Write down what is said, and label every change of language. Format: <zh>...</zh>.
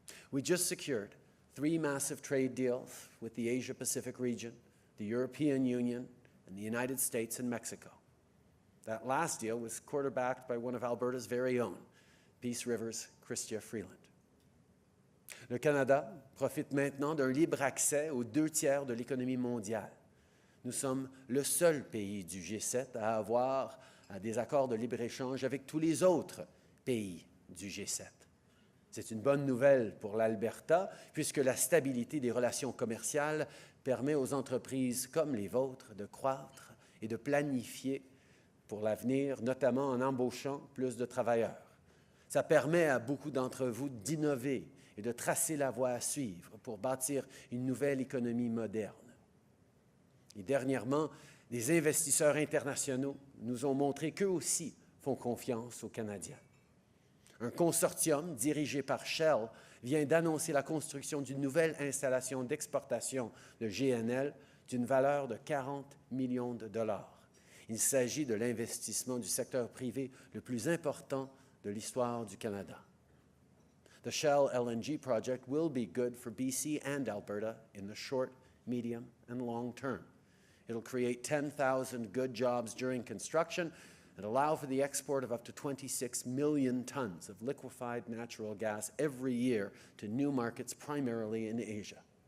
<en>We just secured 3 massive trade deals with the Asia-Pacific region, the European Union, and the United States and Mexico. That last deal was quarterbacked by one of Alberta's very own, Peace River's Chrystia Freeland.</en> <fr>Le Canada profite maintenant d'un libre accès aux 2/3 de l'économie mondiale. Nous sommes le seul pays du G7 à avoir des accords de libre-échange avec tous les autres pays du G7. C'est une bonne nouvelle pour l'Alberta, puisque la stabilité des relations commerciales permet aux entreprises comme les vôtres de croître et de planifier pour l'avenir, notamment en embauchant plus de travailleurs. Ça permet à beaucoup d'entre vous d'innover et de tracer la voie à suivre pour bâtir une nouvelle économie moderne. Et dernièrement, des investisseurs internationaux nous ont montré qu'eux aussi font confiance aux Canadiens. Un consortium dirigé par Shell vient d'annoncer la construction d'une nouvelle installation d'exportation de GNL d'une valeur de 40 millions de dollars. Il s'agit de l'investissement du secteur privé le plus important de l'histoire du Canada.</fr> <en>The Shell LNG project will be good for BC and Alberta in the short, medium, and long term. It'll create 10,000 good jobs during construction and allow for the export of up to 26 million tons of liquefied natural gas every year to new markets, primarily in Asia.</en>